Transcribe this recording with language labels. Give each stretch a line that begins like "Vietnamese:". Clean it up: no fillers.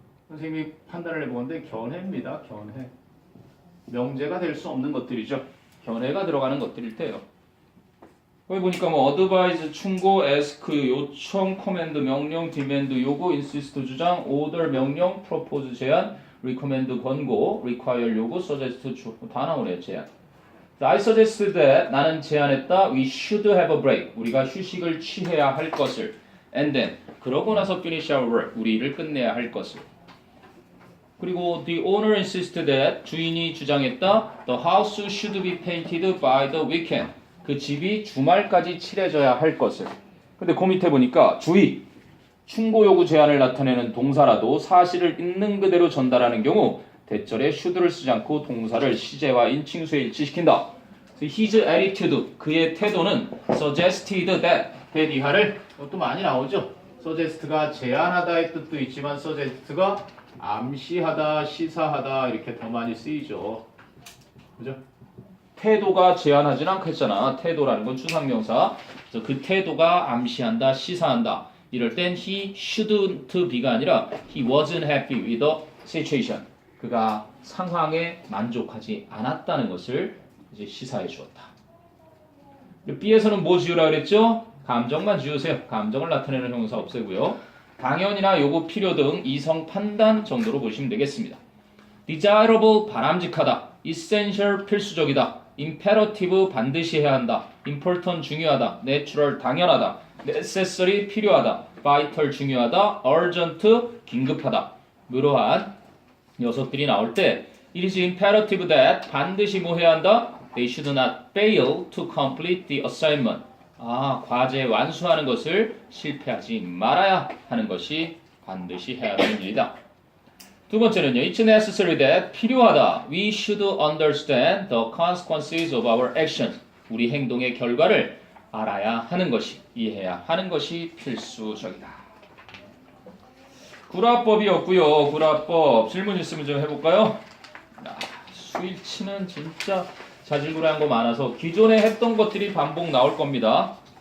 Korean: 선생님이 판단을 해보건데 견해입니다. 견해. 명제가 될 수 없는 것들이죠. 견해가 들어가는 것들일 테요. 거기 보니까 뭐 advise 충고, ask 요청, command 명령, demand 요구, insist 주장, order 명령, propose 제안, recommend 권고, require 요구, suggest 다 나오네요. 제안.
English: I suggest that
Korean: 나는 제안했다.
English: We should have a break.
Korean: 우리가 휴식을 취해야 할 것을.
English: And then
Korean: 그러고 나서
English: finish our work.
Korean: 우리 일을 끝내야 할 것을. 그리고
English: the owner insisted that
Korean: 주인이 주장했다.
English: The house should be painted by the weekend.
Korean: 그 집이 주말까지 칠해져야 할 것을. 근데 그 밑에 보니까 주의. 충고 요구 제안을 나타내는 동사라도 사실을 있는 그대로 전달하는 경우 대절에 should를 쓰지 않고 동사를 시제와 인칭수에 일치시킨다.
English: His attitude,
Korean: 그의 태도는
English: suggested that
Korean: 이하를 또 많이 나오죠. suggest가 제안하다의 뜻도 있지만 suggest가 암시하다, 시사하다 이렇게 더 많이 쓰이죠. 그죠? 태도가 제안하진 않겠잖아. 태도라는 건 추상명사. 그래서 그 태도가 암시한다, 시사한다. 이럴 땐
English: he shouldn't be가 아니라 he wasn't happy with the situation.
Korean: 그가 상황에 만족하지 않았다는 것을 이제 시사해 주었다. B에서는 뭐 지으라 그랬죠? 감정만 지으세요. 감정을 나타내는 형용사 없애고요. 당연이나 요구, 필요 등 이성 판단 정도로 보시면 되겠습니다. desirable 바람직하다, essential 필수적이다, imperative 반드시 해야 한다, important 중요하다, natural 당연하다, necessary 필요하다, vital 중요하다, urgent 긴급하다. 이러한 녀석들이 나올 때
English: it is imperative that
Korean: 반드시 뭐 해야 한다?
English: They should not fail to complete the assignment.
Korean: 과제 완수하는 것을 실패하지 말아야 하는 것이 반드시 해야 하는 일이다. 두 번째는요.
English: It's necessary that
Korean: 필요하다.
English: We should understand the consequences of our actions.
Korean: 우리 행동의 결과를 알아야 하는 것이, 이해해야 하는 것이 필수적이다. 구라법이었고요. 구라법 질문 있으면 좀 해볼까요? 수일치는 진짜 자질구레한 거 많아서 기존에 했던 것들이 반복 나올 겁니다.